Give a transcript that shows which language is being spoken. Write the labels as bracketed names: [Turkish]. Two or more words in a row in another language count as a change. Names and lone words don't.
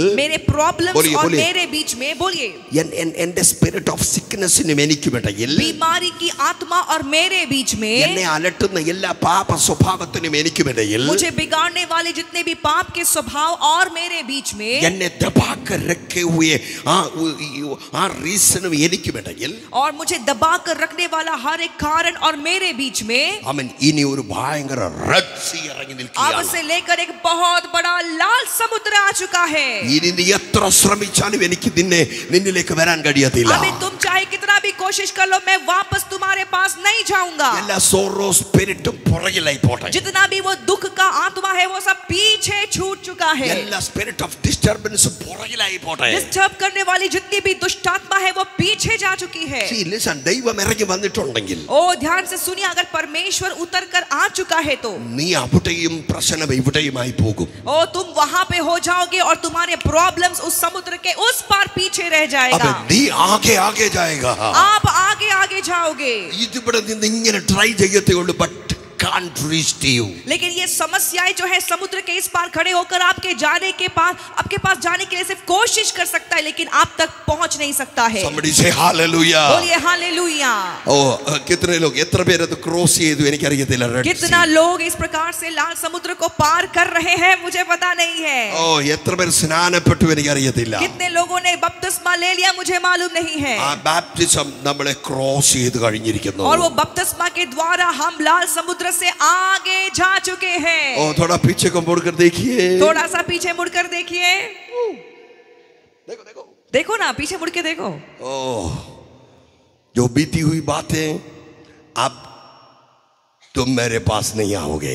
[Hindi] मेरे प्रॉब्लम्स बोलिए, और बोलिए. मेरे बीच में, बोलिए [Malayalam] എൻ്റെ [English] spirit of sicknessinum [Malayalam] എനിക്കും ഇടയിൽ, [Hindi] बीमारी की आत्मा और मेरे बीच में, [Malayalam] എന്നെ അലട്ടുന്ന എല്ലാ പാപ സ്വഭാവത്തിനും എനിക്കും ഇടയിൽ, [Hindi] मुझे बिगाड़ने वाले जितने भी पाप के स्वभाव और मेरे बीच में, [Malayalam] എന്നെ [Hindi] दबाकर रखे हुए [Malayalam] ആ റീസണും എനിക്കും ഇടയിൽ, [Hindi] और मुझे दबा कर रखने वाला हर एक कारण और मेरे बीच में, [Malayalam] അവൻ ഇനി ഒരു ഭയങ്കര റെഡ് സീ ഇറങ്ങി [Hindi] अब [Malayalam] നിൽക്കുകയാണ്. [Hindi] से लेकर एक बहुत बड़ा लाल समुद्र आ चुका है. [Malayalam] ഇനി നീ എത്ര ശ്രമിച്ചാലും എനിക്ക് നിന്നിലേക്ക് വരാൻ കഴിയത്തില്ല. [Hindi] अभी तुम चाहे कितना भी कोशिश कर लो, मैं वापस तुम्हारे पास नहीं जाऊंगा. [Malayalam] എല്ലാ [English] sorrow spiritum [Malayalam] പുറകിലായി പോട്ടെ. [Hindi] जितना भी वो दुख का आत्मा है वो सब पीछे छूट चुका है. [Malayalam] എല്ലാ [English] spirit of disturbance [Malayalam] പുറകിലായി പോട്ടെ. [Hindi] डिस्टर्ब करने वाली जितनी भी दुष्ट आत्मा है वो पीछे जा चुकी है. [English] See, listen, [Malayalam] ദൈവം ഇറങ്ങി വന്നിട്ടുണ്ടെങ്കിൽ, [Hindi] ओ ध्यान से सुनिए, अगर परमेश्वर उतर कर आ चुका है तो [Malayalam] നീ അവിടെയും പ്രശ്നം ഇവിടെയുമായി പോകും. [Hindi] ओ तुम वहां पे हो जाओगे और तुम्हारे प्रॉब्लम्स उस समुद्र के उस पार पीछे रह जाएगा. [Malayalam] അപ്പൊ നീ [Hindi] आगे आगे जाएगा. आप आगे आगे जाओगे. [Malayalam] ഇതിവിടെ നിന്ന് ഇങ്ങനെ ട്രൈ ചെയ്യത്തേ ഉള്ളൂ, [English] ബട്ട് can't reach to you. [Hindi] लेकिन ये समस्याएं जो है समुद्र के इस पार खड़े होकर आपके पास जाने के लिए सिर्फ कोशिश कर सकता है, लेकिन आप तक पहुंच नहीं सकता है। [English] Somebody say hallelujah. [Hindi] बोलिए हालेलुया। कितने लोग [Malayalam] എത്ര പേര് അത് ക്രോസ് ചെയ്തു എനിക്കറിയത്തില്ല. [Hindi] कितना लोग इस प्रकार से लाल समुद्र को पार कर रहे हैं मुझे पता नहीं है। [Malayalam] എത്ര പേര് സ്നാനപ്പെട്ടു എനിക്കറിയത്തില്ല. [Hindi] कितने लोगों ने बपतिस्मा ले लिया मुझे मालूम नहीं है। [Malayalam] ആ ബാപ്റ്റിസം നമ്മളെ ക്രോസ് ചെയ്തു കഴിഞ്ഞിരിക്കുന്നു. [Hindi] और वो बपतिस्मा के द्वारा हम लाल समुद्र से आगे जा चुके हैं। थोड़ा पीछे को मुड़कर देखिए, थोड़ा सा पीछे मुड़कर देखिए। देखो देखो देखो ना, पीछे मुड़ के देखो। जो बीती हुई बातें अब तुम मेरे पास नहीं आओगे।